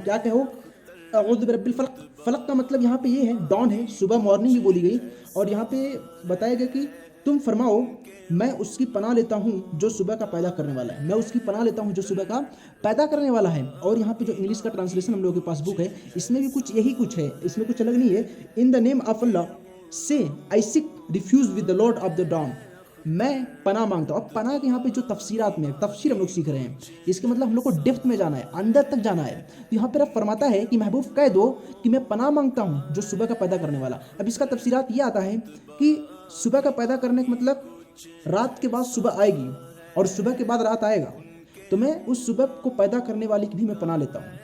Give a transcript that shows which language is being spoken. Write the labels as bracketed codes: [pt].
[ur] کیا کہو؟ [ar] اعوذ برب الفلق. [ur] فلق کا مطلب یہاں پہ یہ ہے ڈان ہے، صبح مارننگ بھی بولی گئی. اور یہاں پہ بتایا گیا کہ تم فرماؤ میں اس کی پناہ لیتا ہوں جو صبح کا پیدا کرنے والا ہے، میں اس کی پناہ لیتا ہوں جو صبح کا پیدا کرنے والا ہے. اور یہاں پہ جو انگلش کا ٹرانسلیشن ہم لوگوں کے پاس بک ہے، اس میں بھی کچھ یہی کچھ ہے، اس میں کچھ الگ نہیں ہے. [en] In the name of اللہ سے I seek refuge with the Lord of the dawn. [ur] میں پناہ مانگتا ہوں. اب پناہ کے یہاں پہ جو تفسیرات میں تفسیر ہم لوگ سیکھ رہے ہیں، اس کے مطلب ہم لوگ کو ڈیپتھ میں جانا ہے، اندر تک جانا ہے. تو یہاں پہ رب فرماتا ہے کہ محبوب کہہ دو کہ میں پناہ مانگتا ہوں جو صبح کا پیدا کرنے والا. اب اس کا تفسیرات یہ آتا ہے کہ صبح کا پیدا کرنے کا مطلب رات کے بعد صبح آئے گی اور صبح کے بعد رات آئے گا، تو میں اس صبح کو پیدا کرنے والی کی بھی میں پناہ لیتا ہوں.